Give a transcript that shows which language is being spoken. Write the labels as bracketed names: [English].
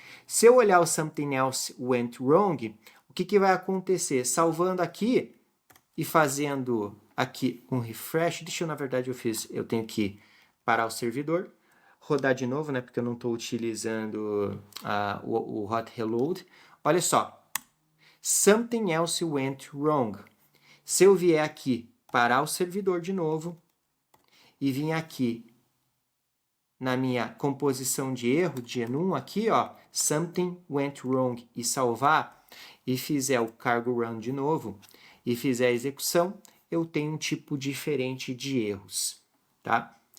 [Portuguese] Se eu olhar o [English] something else went wrong, [Portuguese] o que vai acontecer? Salvando aqui e fazendo aqui um refresh, na verdade eu tenho que parar o servidor, rodar de novo, né, porque eu não estou utilizando o hot reload. Olha só, [English] something else went wrong. [Portuguese] Se eu vier aqui parar o servidor de novo e vir aqui na minha composição de erro, de enum aqui, ó, [English] something went wrong, [Portuguese] e salvar, e fizer o cargo run de novo, e fizer a execução, eu tenho um tipo diferente de erros, tá?